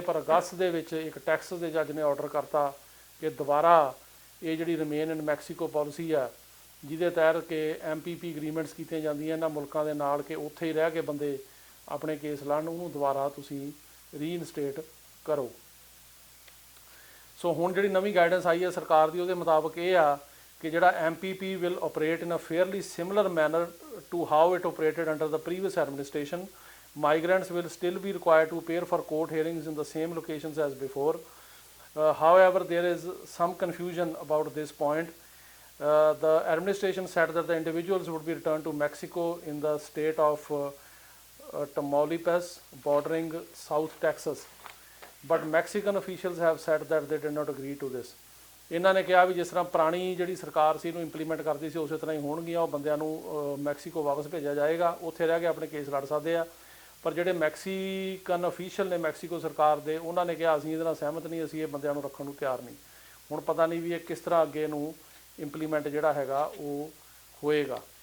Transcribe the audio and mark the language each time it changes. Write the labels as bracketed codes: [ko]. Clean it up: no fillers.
[pa] ਪਰ ਅਗਸਤ ਦੇ ਵਿੱਚ ਇੱਕ ਟੈਕਸਸ ਦੇ ਜੱਜ ਨੇ ਆਰਡਰ ਕਰਤਾ ਕਿ ਦੁਬਾਰਾ ਇਹ ਜਿਹੜੀ ਰਿਮੇਨ ਇਨ ਮੈਕਸੀਕੋ ਪਾਲਿਸੀ ਆ ਜਿਹਦੇ ਤਹਿਤ ਕਿ MPP ਅਗਰੀਮੈਂਟਸ ਕੀਤੀਆਂ ਜਾਂਦੀਆਂ ਇਹਨਾਂ ਮੁਲਕਾਂ ਦੇ ਨਾਲ ਕਿ ਉੱਥੇ ਹੀ ਰਹਿ ਕੇ ਬੰਦੇ ਆਪਣੇ ਕੇਸ ਲੜਨ, ਉਹਨੂੰ ਦੁਬਾਰਾ ਤੁਸੀਂ ਰੀਇਨਸਟੇਟ ਕਰੋ। ਸੋ ਹੁਣ ਜਿਹੜੀ ਨਵੀਂ ਗਾਈਡੈਂਸ ਆਈ ਹੈ ਸਰਕਾਰ ਦੀ ਉਹਦੇ ਮੁਤਾਬਕ ਇਹ ਆ ਕਿ ਜਿਹੜਾ [en] MPP will operate in a fairly similar manner to how it operated under the previous administration. Migrants will still be required to appear for court hearings in the same locations as before. However, there is some confusion about this point. The administration said that the individuals would be returned to Mexico in the state of Tamaulipas, bordering South Texas. But Mexican officials have said that they did not agree to this. [pa] ਇਹਨਾਂ ਨੇ ਕਿਹਾ ਵੀ ਜਿਸ ਤਰ੍ਹਾਂ ਪੁਰਾਣੀ ਜਿਹੜੀ ਸਰਕਾਰ ਸੀ ਇਹਨੂੰ implement ਕਰਦੀ ਸੀ ਉਸੇ ਤਰ੍ਹਾਂ ਹੀ ਹੋਣਗੀਆਂ, ਉਹ ਬੰਦਿਆਂ ਨੂੰ ਮੈਕਸੀਕੋ ਵਾਪਸ ਭੇਜਿਆ ਜਾਏਗਾ, ਉੱਥੇ ਰਹਿ ਕੇ ਆਪਣੇ ਕੇਸ ਲੜ ਸਕਦੇ ਆ। ਪਰ ਜਿਹੜੇ ਮੈਕਸੀਕਨ ਅਫੀਸ਼ੀਅਲ ਨੇ ਮੈਕਸੀਕੋ ਸਰਕਾਰ ਦੇ ਉਹਨਾਂ ਨੇ ਕਿਹਾ ਅਸੀਂ ਇਹਦੇ ਨਾਲ ਸਹਿਮਤ ਨਹੀਂ, ਅਸੀਂ ਇਹ ਬੰਦਿਆਂ ਨੂੰ ਰੱਖਣ ਨੂੰ ਤਿਆਰ ਨਹੀਂ। ਹੁਣ ਪਤਾ ਨਹੀਂ ਵੀ ਇਹ ਕਿਸ ਤਰ੍ਹਾਂ ਅੱਗੇ ਨੂੰ ਇੰਪਲੀਮੈਂਟ ਜਿਹੜਾ ਹੈਗਾ ਉਹ ਹੋਏਗਾ।